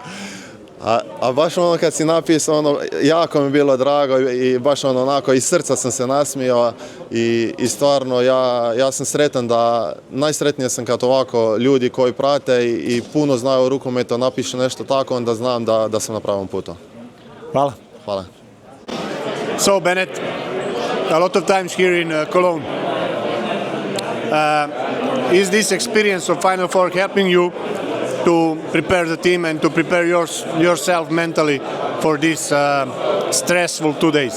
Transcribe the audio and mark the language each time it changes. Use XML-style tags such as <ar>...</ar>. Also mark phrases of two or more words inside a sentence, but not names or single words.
<hr>A baš kad si napisao, jako mi je bilo drago i baš onako iz srca sam se nasmijao i stvarno ja sam sretan najsretnije sam kad ovako ljudi koji prate i puno znaju o rukometu napišu nešto tako, onda znam da sam na pravom putu. Hvala. Hvala.</hr> <en>So Bennett, a lot of times here in Cologne, is this experience of Final Four helping you to prepare the team and to prepare yourself mentally for these stressful 2 days?</en>